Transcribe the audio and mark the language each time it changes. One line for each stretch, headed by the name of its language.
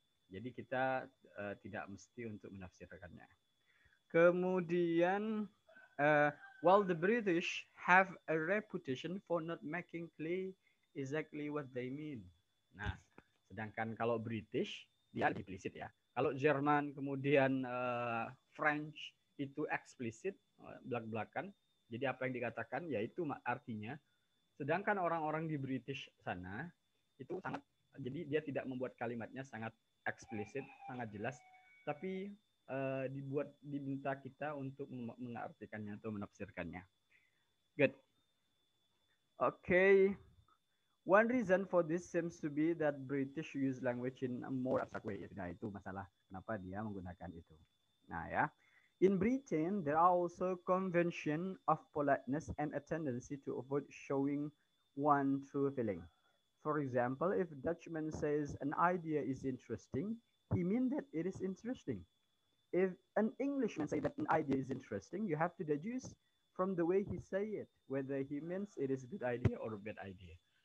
Indonesian: Jadi kita tidak mesti untuk menafsirkannya. Kemudian,
English: while the British have a reputation for not making clear exactly what they mean.
Indonesian: Nah, sedangkan kalau British dia implisit ya. Kalau Jerman kemudian French itu eksplisit belak-belakan. Jadi apa yang dikatakan ya itu artinya. Sedangkan orang-orang di British sana itu sangat, jadi dia tidak membuat kalimatnya sangat eksplisit, sangat jelas, tapi diminta kita untuk mengartikannya atau menafsirkannya.
English: Good. Okay. One reason for this seems to be that British use language in a more abstract way.
Indonesian: Nah, itu masalah kenapa dia menggunakan itu. Nah, ya.
English: In Britain, there are also convention of politeness and a tendency to avoid showing one true feeling. For example, if Dutchman says an idea is interesting, he means that it is interesting. If an Englishman says that an idea is interesting, you have to deduce from the way he say it, whether he means it is a good idea or a bad idea.